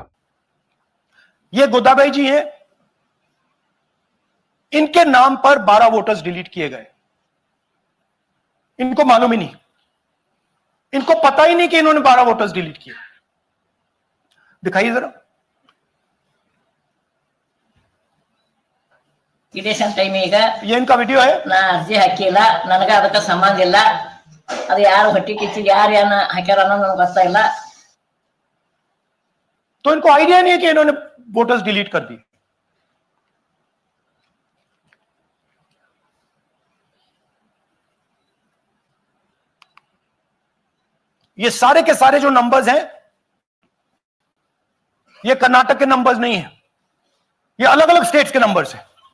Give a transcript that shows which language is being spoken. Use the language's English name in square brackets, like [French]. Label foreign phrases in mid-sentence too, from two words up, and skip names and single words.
[Hindi] ये गोदाबाई जी है, इनके नाम पर 12 वोटर्स डिलीट किए गए. इनको मालूम ही नहीं, इनको पता ही नहीं कि इन्होंने 12 वोटर्स डिलीट किए. दिखाइए जरा. [English] election time ಈಗ [Hindi] ये इनका वीडियो है। [Kannada] ನಾ ಅರ್ಜಿ ಹಾಕಿಲ್ಲ, ನನಗ ಅದಕ್ಕೆ ಸಂಬಂಧ ಇಲ್ಲ. ಅದು ಯಾರು ಹೊಟ್ಟಿ ಕಿಚ್ಚಿಗೆ ಯಾರು ಏನ ಹಾಕ್ಯಾರ ಅನ್ನೋದು ನನಗೆ ಗೊತ್ತಾಗಿಲ್ಲ. [Hindi] तो इनको आइडिया नहीं है कि इन्होंने वोटर्स डिलीट कर दी। ये सारे के सारे जो नंबर्स हैं ये कर्नाटक के नंबर्स नहीं है, ये अलग अलग स्टेट्स के नंबर्स हैं।